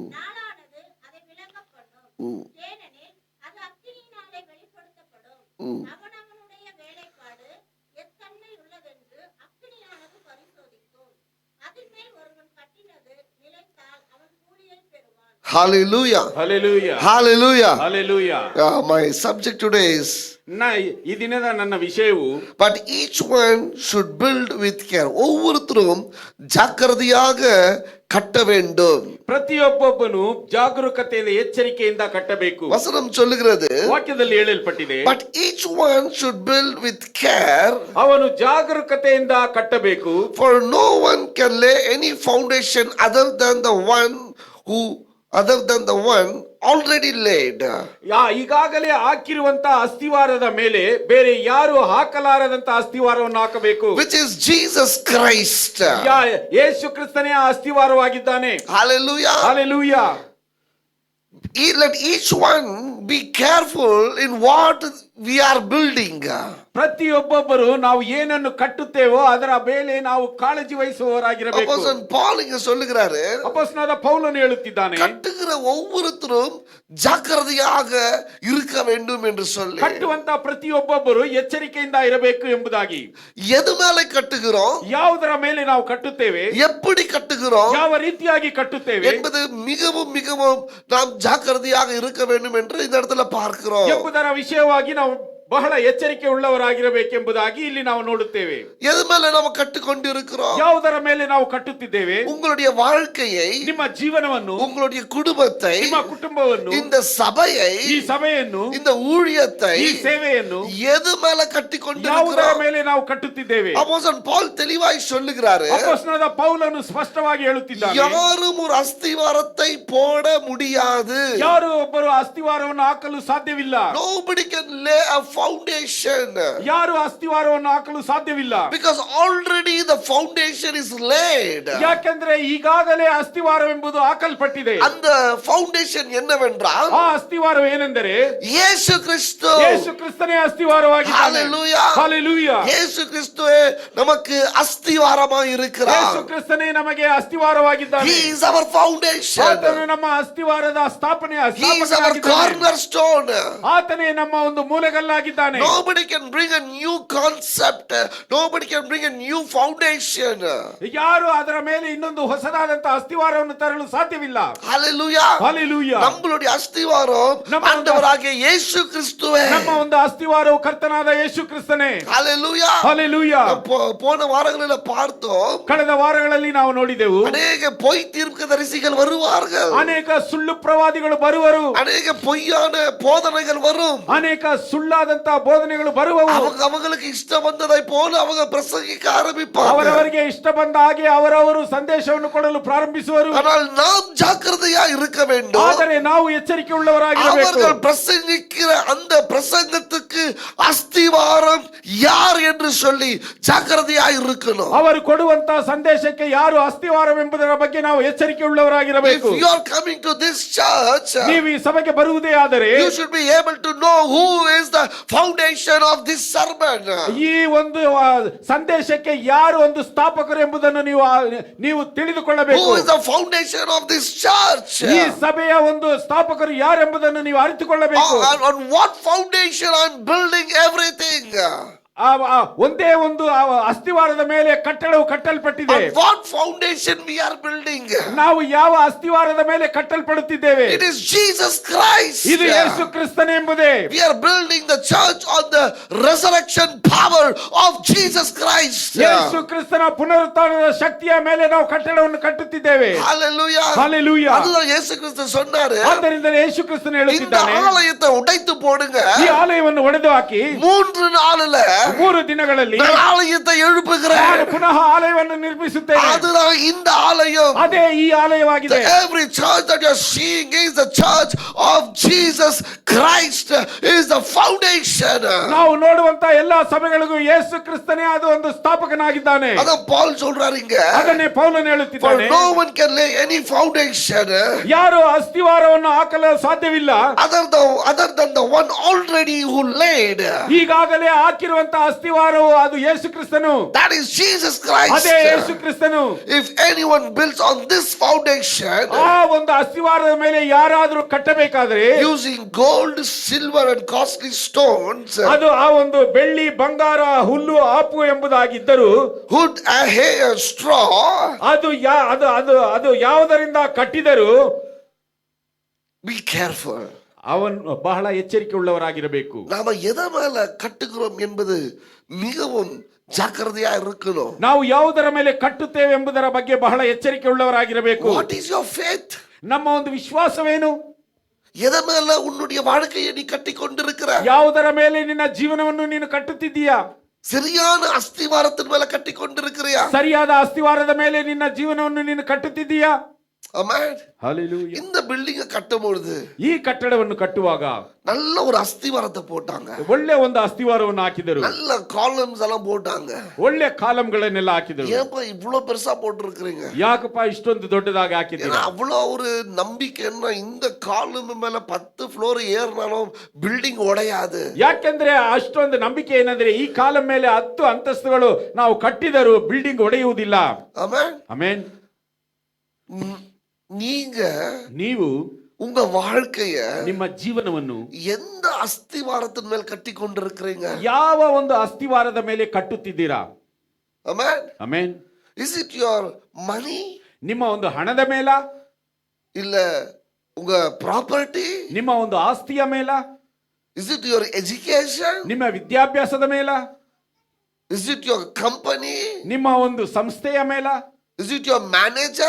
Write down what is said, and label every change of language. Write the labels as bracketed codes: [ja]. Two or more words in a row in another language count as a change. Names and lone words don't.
[ta] நாளானது அதை விளங்க பண்ணும். ம், ஏனெனில் அது அக்கினியினாலே வெளிப்படுத்தப்படும். ம். அவனவனுடைய வேலைப்பாடு எத்தன்மை உள்ளதென்று அக்கினியானது பரிசோதிக்கும். அதின் மேல் ஒருவன் கட்டினது நிலைத்தால் அவன் கூலியை பெறுவான். [en] Hallelujah. Hallelujah. Hallelujah. Hallelujah. My subject today is, [kn] ಈ ದಿನದ ನನ್ನ ವಿಷಯವು [en] but each one should build with care. [ta] ஒவ்வொருத்தரும் ஜாக்கிரதையாக கட்ட வேண்டும். [kn] ಪ್ರತಿಯೊಬ್ಬೊಬ್ಬನು ಜಾಗರೂಕತೆಯಿಂದ ಎಚ್ಚರಿಕೆಯಿಂದ ಕಟ್ಟಬೇಕು. [ta] வசனம் சொல்லுகிறது, [kn] ವಾಕ್ಯದಲ್ಲಿ ಹೇಳಲ್ಪಟ್ಟಿದೆ, [en] but each one should build with care, [kn] ಅವನು ಜಾಗರೂಕತೆಯಿಂದ ಕಟ್ಟಬೇಕು. [en] for no one can lay any foundation other than the one already laid. [kn] ಈಗಾಗಲೇ ಹಾಕಿರುವಂತ ಅಸ್ತಿವಾರದ ಮೇಲೆ ಬೇರೆ ಯಾರು ಹಾಕಲಾರದಂತ ಅಸ್ತಿವಾರವನ್ನು ಹಾಕಬೇಕು, [en] Which is Jesus Christ. [kn] ಯೇಸು ಕ್ರಿಸ್ತನೇ ಆ ಅಸ್ತಿವಾರವಾಗಿದ್ದಾನೆ. [en] Hallelujah. Hallelujah. Let each one be careful in what we are building. [kn] ಪ್ರತಿಯೊಬ್ಬೊಬ್ಬರು ನಾವು ಏನನ್ನು ಕಟ್ಟುತ್ತೇವೋ ಅದರ ಮೇಲೆ ನಾವು ಕಾಳಜಿ ವಹಿಸುವವರಾಗಿರಬೇಕು. [ta] Apostle Paul இங்க சொல்லுகிறாரு, [kn] ಅಪೊಸ್ತಲನಾದ ಪೌಲನು ಹೇಳುತ್ತಿದ್ದಾನೆ, [ta] கட்டுகிற ஒவ்வொருத்தரும் ஜாக்கிரதையாக இருக்க வேண்டும் என்று சொல்லி. [kn] ಕಟ್ಟುವಂತ ಪ್ರತಿಯೊಬ್ಬೊಬ್ಬರು ಎಚ್ಚರಿಕೆಯಿಂದ ಇರಬೇಕು ಎಂಬುದಾಗಿ. [ta] எது மேல கட்டுகிறோம், [kn] ಯಾವುದರ ಮೇಲೆ ನಾವು ಕಟ್ಟುತ್ತೇವೆ, [ta] எப்படி கட்டுகிறோம் [kn] ಯಾವ ರೀತಿಯಾಗಿ ಕಟ್ಟುತ್ತೇವೆ [ta] என்பது மிகவும் மிகவும் நாம் ஜாக்கிரதையாக இருக்க வேண்டும் என்று இந்த இடத்துல பார்க்கிறோம். [kn] ಎಂಬುದರ ವಿಷಯವಾಗಿ ನಾವು ಬಹಳ ಎಚ್ಚರಿಕೆ ಉಳ್ಳವರಾಗಿರಬೇಕೆಂಬುದಾಗಿ ಇಲ್ಲಿ ನಾವು ನೋಡುತ್ತೇವೆ. [ta] எது மேல நம்ம கட்டுக்கொண்டு இருக்கிறோம், [kn] ಯಾವುದರ ಮೇಲೆ ನಾವು ಕಟ್ಟುತ್ತಿದ್ದೇವೆ, [ta] உங்களுடைய வாழ்க்கையை, [kn] ನಿಮ್ಮ ಜೀವನವನ್ನು, [ta] உங்களுடைய குடும்பத்தை, [kn] ನಿಮ್ಮ ಕುಟುಂಬವನ್ನು, [ta] இந்த சபையை, [kn] ಈ ಸಭೆಯನ್ನು, [ta] இந்த ஊழியத்தை [kn] ಈ ಸೇವೆಯನ್ನು [ta] எது மேல கட்டிக்கொண்டு [kn] ಯಾವುದರ [ta] இருக்கிறோம். [kn] ಮೇಲೆ ನಾವು ಕಟ್ಟುತ್ತಿದ್ದೇವೆ. [ta] அப்போஸ்தலன் பவுல் தெளிவாய் சொல்லுகிறாரு, [kn] ಅಪೊಸ್ತಲನಾದ ಪೌಲನು ಸ್ಪಷ್ಟವಾಗಿ ಹೇಳುತ್ತಿದ್ದಾನೆ, [ta] யாரும் ஒரு அஸ்திவாரத்தை போட முடியாது. [kn] ಯಾರು ಒಬ್ಬರು ಅಸ್ತಿವಾರವನ್ನು ಹಾಕಲು ಸಾಧ್ಯವಿಲ್ಲ. [en] Nobody can lay a foundation [kn] ಯಾರು ಅಸ್ತಿವಾರವನ್ನು ಹಾಕಲು ಸಾಧ್ಯವಿಲ್ಲ. [en] because already the foundation is laid. [kn] ಯಾಕೆಂದ್ರೆ ಈಗಾಗಲೇ ಅಸ್ತಿವಾರವೆಂಬುದು ಹಾಕಲ್ಪಟ್ಟಿದೆ. [ta] அந்த ஃபவுண்டேஷன் என்னவென்றால் [kn] ಆ ಅಸ್ತಿವಾರ ಏನೆಂದರೆ [ta] இயேசு கிறிஸ்து. [kn] ಯೇಸು ಕ್ರಿಸ್ತನೇ ಅಸ್ತಿವಾರವಾಗಿದ್ದಾನೆ. [en] Hallelujah. Hallelujah. [ta] இயேசு கிறிஸ்துவே நமக்கு அஸ்திவாரமாய் இருக்கிறார். [kn] ಯೇಸು ಕ್ರಿಸ್ತನೇ ನಮಗೆ ಅಸ್ತಿವಾರವಾಗಿದ್ದಾನೆ. [en] He is our foundation. [kn] ಆತನು ನಮ್ಮ ಅಸ್ತಿವಾರದ ಸ್ಥಾಪನೆಯ [en] He is our [kn] ಸ್ಥಾಪಕನಾಗಿದ್ದಾನೆ. [en] cornerstone. [kn] ಆತನೇ ನಮ್ಮ ಒಂದು ಮೂಲೆಗಲ್ಲಾಗಿದ್ದಾನೆ. [en] Nobody can bring a new concept. Nobody can bring a new foundation. [kn] ಯಾರು ಅದರ ಮೇಲೆ ಇನ್ನೊಂದು ಹೊಸದಾದಂತ ಅಸ್ತಿವಾರವನ್ನು ತರಲು ಸಾಧ್ಯವಿಲ್ಲ. [en] Hallelujah. Hallelujah. [ta] நம்மளுடைய அஸ்திவாரம் நம்ம ஆண்டவராகிய இயேசு கிறிஸ்துவே. [kn] ನಮ್ಮ ಒಂದು ಅಸ್ತಿವಾರವು ಕರ್ತನಾದ ಯೇಸು ಕ್ರಿಸ್ತನೇ. [en] Hallelujah. Hallelujah. [ta] போன வாரங்களில் பார்த்தோம், [kn] ಕಳೆದ ವಾರಗಳಲ್ಲಿ ನಾವು ನೋಡಿದೆವು, [ta] அநேக பொய் தீர்க்கதரிசிகள் வருவார்கள், [kn] ಅನೇಕ ಸುಳ್ಳು ಪ್ರವಾದಿಗಳು ಬರುವರು, [ta] அநேக பொய்யான போதனைகள் வரும், [kn] ಅನೇಕ ಸುಳ್ಳಾದಂತ ಬೋಧನೆಗಳು ಬರುವವು. [ta] அவங்களுக்கு இஷ்டம் வந்ததை போல அவங்க பிரசங்கிக்க ஆரம்பிப்பாங்க. [kn] ಅವರವರಿಗೆ ಇಷ್ಟ ಬಂದ ಹಾಗೆ ಅವರವರು ಸಂದೇಶವನ್ನು ಕೊಡಲು ಪ್ರಾರಂಭಿಸುವರು. [ta] ஆனால் நாம் ஜாக்கிரதையா இருக்க வேண்டும். [kn] ಆದರೆ ನಾವು ಎಚ್ಚರಿಕೆ ಉಳ್ಳವರಾಗಿರಬೇಕು. [ta] அவர்கள் பிரசங்கிக்கிற அந்த பிரசங்கத்துக்கு அஸ்திவாரம் யார் என்று சொல்லி ஜாக்கிரதையா இருக்கணும். [kn] ಅವರು ಕೊಡುವಂತ ಸಂದೇಶಕ್ಕೆ ಯಾರು ಅಸ್ತಿವಾರವೆಂಬುದರ ಬಗ್ಗೆ ನಾವು ಎಚ್ಚರಿಕೆ ಉಳ್ಳವರಾಗಿರಬೇಕು. [en] If you are coming to this church, [kn] ನೀವು ಈ ಸಭೆಗೆ ಬರುವುದೇ ಆದರೆ [en] you should be able to know who is the foundation of this sermon. [kn] ಈ ಒಂದು ಸಂದೇಶಕ್ಕೆ ಯಾರು ಒಂದು ಸ್ಥಾಪಕರು ಎಂಬುದನ್ನು ನೀವು ತಿಳಿದುಕೊಳ್ಳಬೇಕು. [en] Who is the foundation of this church? [kn] ಈ ಸಭೆಯ ಒಂದು ಸ್ಥಾಪಕರು ಯಾರೆಂಬುದನ್ನು ನೀವು ಅರಿತುಕೊಳ್ಳಬೇಕು. [en] On what foundation I am building everything. [kn] ಒಂದೇ ಒಂದು ಅಸ್ತಿವಾರದ ಮೇಲೆ ಕಟ್ಟಡವು ಕಟ್ಟಲ್ಪಟ್ಟಿದೆ. [en] On what foundation we are building? [kn] ನಾವು ಯಾವ ಅಸ್ತಿವಾರದ ಮೇಲೆ ಕಟ್ಟಲ್ಪಡುತ್ತಿದ್ದೇವೆ? [en] It is Jesus Christ. [kn] ಇದು ಯೇಸು ಕ್ರಿಸ್ತನೆಂಬುದೇ. [en] We are building the church on the resurrection power of Jesus Christ. [kn] ಯೇಸು ಕ್ರಿಸ್ತನ ಪುನರುತ್ಥಾನದ ಶಕ್ತಿಯ ಮೇಲೆ ನಾವು ಕಟ್ಟಡವನ್ನು ಕಟ್ಟುತ್ತಿದ್ದೇವೆ. [en] Hallelujah. Hallelujah. [ta] அதுதான் இயேசு கிறிஸ்து சொன்னாரு. [kn] ಆದ್ದರಿಂದ ಯೇಸು ಕ್ರಿಸ್ತನು [ta] இந்த [kn] ಹೇಳುತ್ತಿದ್ದಾನೆ, [ta] ஆலயத்தை உடைத்து போடுங்க. [kn] ಈ ಆಲಯವನ್ನು ಒಡೆದು ಹಾಕಿ [ta] 3 நாள்ல [kn] 3 ದಿನಗಳಲ್ಲಿ [ta] நான் ஆலயத்தை எழுப்புகிறேன். [kn] ನಾನು ಪುನಃ ಆಲಯವನ್ನು ನಿರ್ಮಿಸುತ್ತೇನೆ. [ta] அதுதான் இந்த ஆலயம். [kn] ಅದೇ ಈ ಆಲಯವಾಗಿದೆ. [en] Every church that you are seeing is the church of Jesus Christ is the foundation. [kn] ನಾವು ನೋಡುವಂತ ಎಲ್ಲಾ ಸಭೆಗಳಿಗೂ ಯೇಸು ಕ್ರಿಸ್ತನೇ ಅದು ಒಂದು ಸ್ಥಾಪಕನಾಗಿದ್ದಾನೆ. [ta] அதான் பால் சொல்றாரு இங்க. [kn] ಅದನ್ನೇ ಪೌಲನು [en] For [kn] ಹೇಳುತ್ತಿದ್ದಾನೆ, [en] no one can lay any foundation [kn] ಯಾರು ಅಸ್ತಿವಾರವನ್ನು ಹಾಕಲು ಸಾಧ್ಯವಿಲ್ಲ [en] other than the one already who laid. [kn] ಈಗಾಗಲೇ ಹಾಕಿರುವಂತ ಅಸ್ತಿವಾರವು ಅದು ಯೇಸು ಕ್ರಿಸ್ತನು. [en] That is Jesus Christ. [kn] ಅದೇ ಯೇಸು ಕ್ರಿಸ್ತನು. [en] If anyone builds on this foundation [kn] ಆ ಒಂದು ಅಸ್ತಿವಾರದ ಮೇಲೆ ಯಾರಾದರೂ ಕಟ್ಟಬೇಕಾದ್ರೆ [en] using gold, silver and costly stones, [kn] ಅದು ಆ ಒಂದು ಬೆಳ್ಳಿ, ಬಂಗಾರ, ಹುಲ್ಲು, ಆಪು ಎಂಬುದಾಗಿದ್ದರು, [en] wood, hay and straw, [kn] ಅದು ಅದು ಯಾವುದರಿಂದ ಕಟ್ಟಿದರು, [en] be careful. [kn] ಅವನು ಬಹಳ ಎಚ್ಚರಿಕೆ ಉಳ್ಳವರಾಗಿರಬೇಕು. [ta] நாம எதை மேல கட்டுகிறோம் என்பது மிகவும் ஜாக்கிரதையா இருக்கணும். [kn] ನಾವು ಯಾವುದರ ಮೇಲೆ ಕಟ್ಟುತ್ತೇವೆ ಎಂಬುದರ ಬಗ್ಗೆ ಬಹಳ ಎಚ್ಚರಿಕೆ ಉಳ್ಳವರಾಗಿರಬೇಕು. [en] What is your faith? [kn] ನಮ್ಮ ಒಂದು ವಿಶ್ವಾಸವೇನು? [ta] எதை மேல உன்னுடைய வாழ்க்கையை நீ கட்டி கொண்டிருக்கிற? [kn] ಯಾವುದರ ಮೇಲೆ ನಿನ್ನ ಜೀವನವನ್ನು ನೀನು ಕಟ್ಟುತ್ತಿದ್ದೀಯಾ? [ta] சரியான அஸ்திவாரத்தின் மேல கட்டி கொண்டிருக்கிறியா? [kn] ಸರಿಯಾದ ಅಸ್ತಿವಾರದ ಮೇಲೆ ನಿನ್ನ ಜೀವನವನ್ನು ನೀನು ಕಟ್ಟುತ್ತಿದ್ದೀಯಾ? [en] Amen. Hallelujah. [ta] இந்த பில்டிங் கட்டும் பொழுது [kn] ಈ ಕಟ್ಟಡವನ್ನು ಕಟ್ಟುವಾಗ [ta] நல்ல ஒரு அஸ்திவாரத்தை போட்டாங்க. [kn] ಒಳ್ಳೆ ಒಂದು ಅಸ್ತಿವಾರವನ್ನು ಹಾಕಿದರು. [ta] நல்ல காலம்ஸ் எல்லாம் போட்டாங்க. [kn] ಒಳ್ಳೆ ಕಾಲಂಗಳನ್ನೆಲ್ಲ ಹಾಕಿದರು. [ta] ஏன்பா இவ்வளவு பெருசா போட்டுருக்கீங்க? [kn] ಯಾಕಪ್ಪ ಇಷ್ಟೊಂದು ದೊಡ್ಡದಾಗಿ ಹಾಕಿದ್ದೀರಾ? [ta] அவ்வளவு ஒரு நம்பிக்கைன்னா இந்த காலம் மேல 10 ಫ್ಲೋರ್ ஏறினாலும் பில்டிங் உடையாது. [kn] ಯಾಕೆಂದ್ರೆ ಅಷ್ಟೊಂದು ನಂಬಿಕೆ ಏನಂದ್ರೆ ಈ ಕಾಲಂ ಮೇಲೆ 10 ಅಂತಸ್ತುಗಳು ನಾವು ಕಟ್ಟಿದರೂ ಬಿಲ್ಡಿಂಗ್ ಒಡೆಯುವುದಿಲ್ಲ. ಆಮೆನ್. ಆಮೆನ್. ನೀವು [ta] உங்க வாழ்க்கைய [kn] ನಿಮ್ಮ ಜೀವನವನ್ನು [ta] எந்த அஸ்திவாரத்தின் மேல் கட்டி கொண்டிருக்கிறீங்க? [kn] ಯಾವ ಒಂದು ಅಸ್ತಿವಾರದ ಮೇಲೆ ಕಟ್ಟುತ್ತಿದ್ದೀರಾ? ಆಮೆನ್. ಆಮೆನ್. [en] Is it your money? [kn] ನಿಮ್ಮ ಒಂದು ಹಣದ ಮೇಲ, [ta] இல்ல உங்க ಪ್ರಾಪರ್ಟಿ, [kn] ನಿಮ್ಮ ಒಂದು ಆಸ್ತಿಯ ಮೇಲ? [en] Is it your education? [kn] ನಿಮ್ಮ ವಿದ್ಯಾಭ್ಯಾಸದ ಮೇಲ? [en] Is it your company? [kn] ನಿಮ್ಮ ಒಂದು ಸಂಸ್ಥೆಯ ಮೇಲ? [en] Is it your manager?